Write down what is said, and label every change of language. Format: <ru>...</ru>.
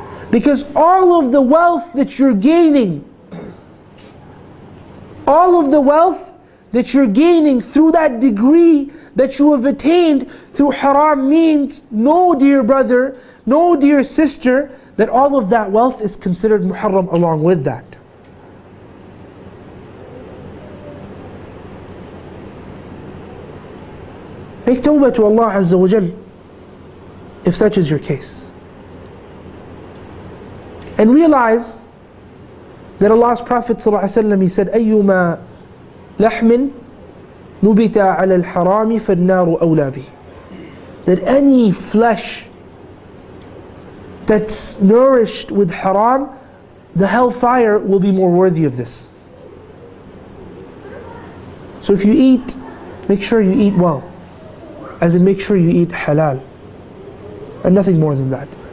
<en>Because all of the wealth that you're gaining, all of the wealth that you're gaining through that degree that you have attained through haram means, no dear brother, no dear sister, that all of that wealth is considered muharram along with that. Make tawbah to Allah Azza wa Jal if such is your case. And realize that Allah's Prophet ﷺ, he said,</en> <ar>أَيُّمَا لَحْمٍ نُبِتَ عَلَى الْحَرَامِ فَالنَّارُ أَوْلَى بِهِ.</ar> <en>That any flesh that's nourished with haram, the hellfire will be more worthy of this. So if you eat, make sure you eat well. As in, make sure you eat halal. And nothing more than that.</en>